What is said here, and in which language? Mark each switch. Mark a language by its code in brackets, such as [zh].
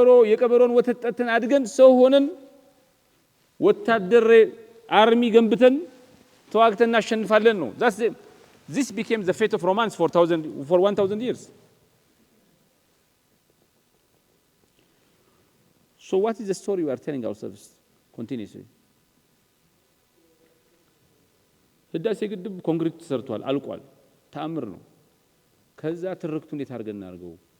[am] የቀበሮን ወተት ጠጥተን አድገን ሰው ሆነን ወታደር አርሚ ገንብተን ተዋግተን እናሸንፋለን ነው። [en] This became the fate of Romance for 1000 years. So what is the story we are telling ourselves continuously? [am] ህዳሴ ግድብ ኮንክሪት ተሰርቷል፣ አልቋል፣ ተአምር ነው። ከዛ ትርክቱ እንዴት አድርገን እናርገው?